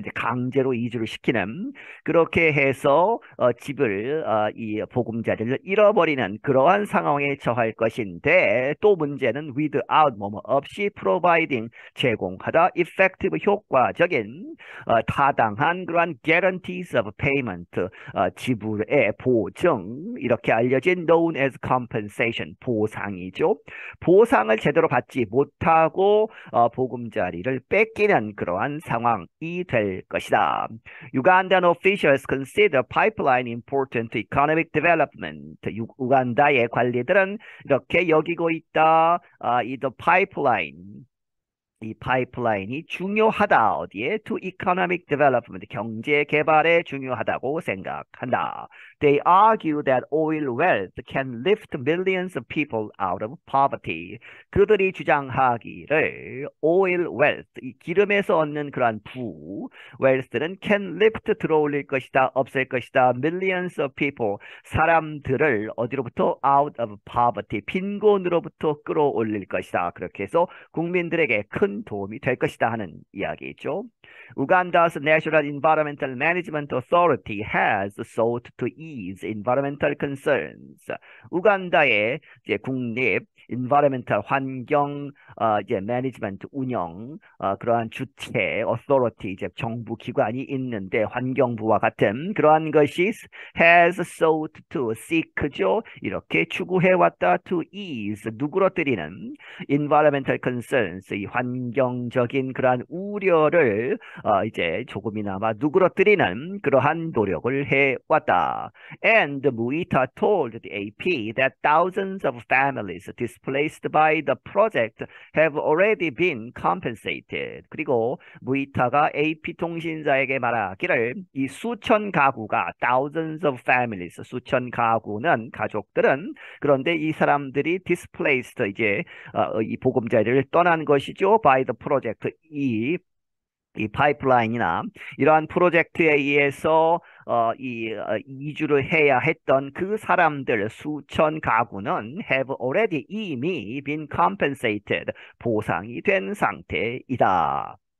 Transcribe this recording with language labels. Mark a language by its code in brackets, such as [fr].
[ko] 이제 강제로 이주를 시키는 그렇게 해서 집을 이 보금자리를 잃어버리는 그러한 상황에 처할 것인데 또 문제는 [en] without [ko] 뭐뭐 없이 [en] providing [ko] 제공하다 [en] effective [ko] 효과적인 타당한 그러한 [en] guarantees of payment [ko] 지불의 보증 이렇게 알려진 [en] known as compensation [ko] 보상이죠. 보상을 제대로 받지 못하고 보금자리를 뺏기는 그러한 상황이 될 것이다. [en] Ugandan officials consider pipeline important to economic development. [ko] 우간다의 관리들은 이렇게 여기고 있다. 이 [en] the pipeline [ko] 이 파이프라인이 중요하다. 어디에? [en] To economic development. [ko] 경제 개발에 중요하다고 생각한다. [en] They argue that oil wealth can lift millions of people out of poverty. [ko] 그들이 주장하기를 [en] oil wealth, [ko] 이 기름에서 얻는 그러한 [en] wealth [ko] 는 [en] can lift [ko] 들어올릴 것이다. 없앨 것이다. [en] millions of people, [ko] 사람들을 어디로부터? [en] out of poverty, [ko] 빈곤으로부터 끌어올릴 것이다. 그렇게 해서 국민들에게 큰 도움이 될 것이다 하는 이야기죠. [en] Uganda's National Environmental Management Authority has sought to ease environmental concerns. [ko] 우간다의 이제 국립 [en] environmental [ko] 환경 이제 [en] management [ko] 운영 그러한 주체 [en] authority [ko] 이제 정부 기관이 있는데 환경부와 같은 그러한 것이 [en] has sought to seek [ko] 죠. 이렇게 추구해 왔다 [en] to ease [ko] 누그러뜨리는 [en] environmental concerns [ko] 이 환경적인 그러한 우려를 이제 조금이나마 누그러뜨리는 그러한 노력을 해왔다. [en] And Muita told the AP that thousands of families displaced by the project have already been compensated. [ko] 그리고 무이타가 AP 통신사에게 말하기를 이 수천 가구가 [en] thousands of families [ko] 수천 가구는 가족들은 그런데 이 사람들이 [en] displaced [ko] 이제 이 보금자리를 떠난 것이죠. [en] by the project [ko] 이 파이프라인이나 이러한 프로젝트에 의해서 이주를 해야 했던 그 사람들 수천 가구는 [en] have already [ko] 이미 [en] been compensated [ko] 보상이 된 상태이다.